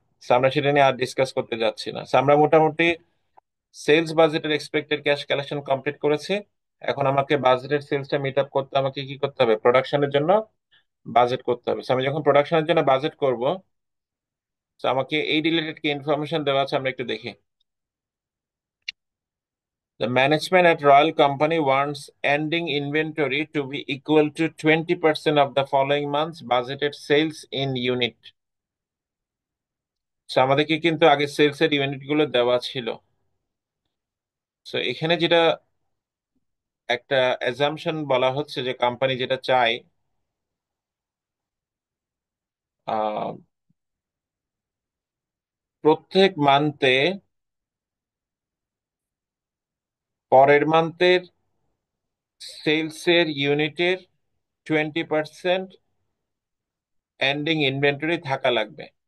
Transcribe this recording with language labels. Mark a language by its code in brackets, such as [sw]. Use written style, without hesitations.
[bn] So, আমরা সেটা নিয়ে আর ডিসকাস করতে যাচ্ছি না। So, আমরা মোটামুটি সেলস বাজেটের এক্সপেক্টেড ক্যাশ কালেকশন কমপ্লিট করেছি। এখন আমাকে বাজেটের সেলসটা মিট আপ করতে আমাকে কি করতে হবে? প্রোডাকশনের জন্য বাজেট করতে হবে। So, আমি যখন প্রোডাকশনের জন্য বাজেট করব, তো আমাকে এই রিলেটেড কি ইনফরমেশন দেওয়া আছে আমরা একটু দেখি। [en] The management at Royal Company wants ending inventory to be equal to 20% of the following month's budgeted sales in unit. [bn] So আমাদেরকে কিন্তু আগে সেলস এর ইউনিট গুলো দেওয়া ছিল। সো এখানে যেটা একটা অ্যাজাম্পশন বলা হচ্ছে যে কোম্পানি যেটা চায়, আহ, প্রত্যেক মান্থে পরের মান্থের সেলস এর ইউনিটের 20% এন্ডিং ইনভেন্টরি থাকা লাগবে।